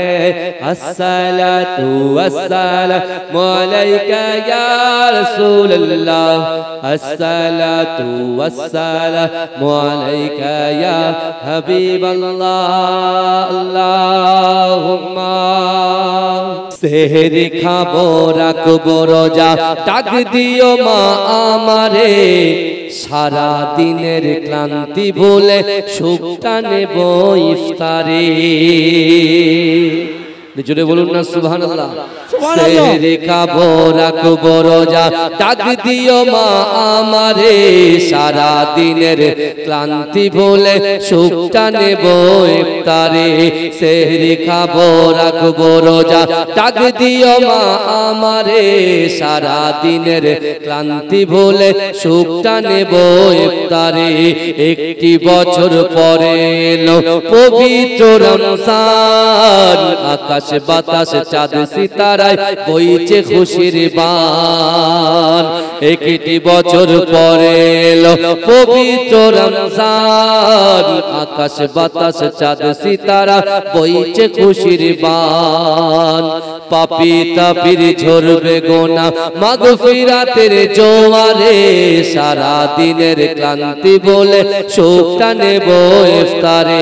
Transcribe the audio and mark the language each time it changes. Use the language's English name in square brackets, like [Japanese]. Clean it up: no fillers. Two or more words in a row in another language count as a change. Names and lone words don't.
[Arabic] الصلاة والسلام عليك يا رسول الله، الصلاة والسلام عليك يا حبيب الله. [Bangla] আল্লাহুম্মা সেহরি খাবো রাখবো রোজা, ডাক দিও মা আমারে, সারা দিনের ক্লান্তি ভুলে সুখটা নেব ইফতারে। জোরে বলুন না সুবহানাল্লাহ। সেহরি খাবো রাখবো রোজা, ডাক দিও মা আমারে, সারা দিনের ক্লান্তি ভুলে সুখটা নেব ইফতারে। সেহরি খাবো রাখবো রোজা, ডাক দিও মা আমারে, সারা দিনের ক্লান্তি ভুলে সুখটা নেব ইফতারে। একটি বছর পরে এলো পবিত্র রমজান, আকাশ বাতাস চাঁদ সিতারায় বইছে খুশির বান। একটি বছর পরে এলো পবিত্র রমজান, আকাশ বাতাস চাঁদ সিতারা বইছে খুশির বান। পাপী তাপির ঝরবে গোনা মাগফিরাতের জোয়ারে, সারা দিনের ক্লান্তি বলে সুখটা নেব ইফতারে।